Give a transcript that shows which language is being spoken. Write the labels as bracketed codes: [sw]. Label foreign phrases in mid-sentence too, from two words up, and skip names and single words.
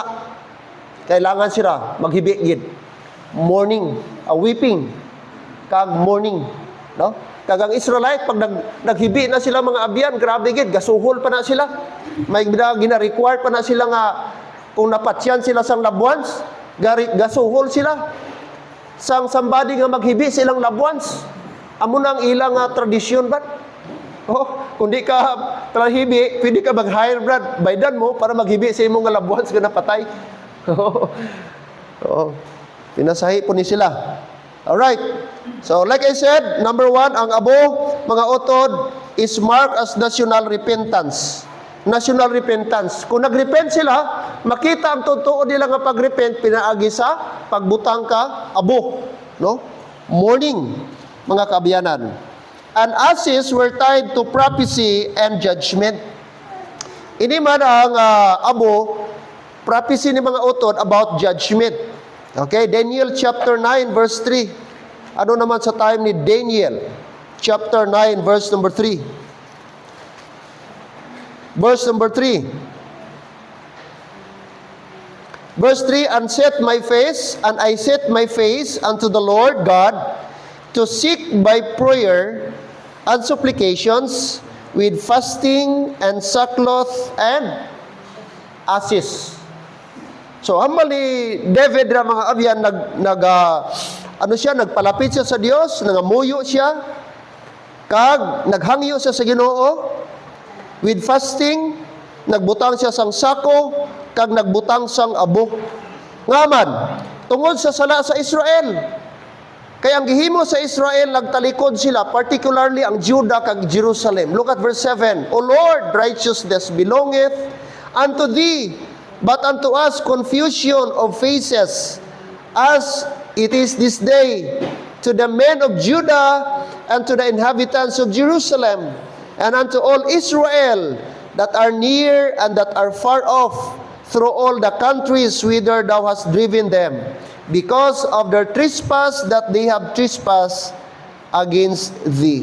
[hil] Kailangan sila maghibigid. [en] Morning, weeping, [hil] kag morning. No? Kag ang Israelite, pag naghibi na sila mga abyan, grabe gid, gasuhol pa na sila. May gina-require pa na sila nga, kung napatsyan sila sang [en] loved ones, [hil] gasuhol sila. Sang somebody nga maghibi silang [en] loved ones. [hil] Amo nang ilang tradisyon ba? Oh, kung di ka trahibi, pwede ka mag-hire brad, baydan mo para maghibi sa imong [en] loved ones [hil] nga napatay. Oh, pinasahi po ni sila. Alright. [en] So, like I said, number 1, [hil] ang abo, mga utod, [en] is marked as national repentance. National repentance. [hil] Kung nagrepent sila, makita ang totoo nila nga pagrepent, pinaagi sa pagbutang ka, abo. No? Mourning, mga kabiyanan. [en] And ashes were tied to prophecy and judgment. [hil] Ini man ang abo, prophecy ni mga utod [en] about judgment. Okay, Daniel chapter 9 verse 3. [hil] Ano naman sa time ni Daniel? [en] Chapter 9 verse number 3. Verse number 3. Verse 3, and I set my face unto the Lord God to seek by prayer and supplications with fasting and sackcloth and ashes. So, [hil] hamal ni David ra mga abyan, nagpalapit siya sa Dios, nangamuyo siya, kag naghangyo siya sa Ginoo, [en] with fasting, [hil] nagbutang siya sang sako, kag nagbutang sang abo. Ngaman, tungod sa sala sa Israel. Kaya ang gihimo sa Israel, nagtalikod sila, particularly ang Judah kag Jerusalem. [en] Look at verse 7. O Lord, righteousness belongeth unto thee, but unto us confusion of faces, as it is this day, to the men of Judah and to the inhabitants of Jerusalem, and unto all Israel that are near and that are far off, through all the countries whither thou hast driven them, because of their trespass that they have trespassed against thee.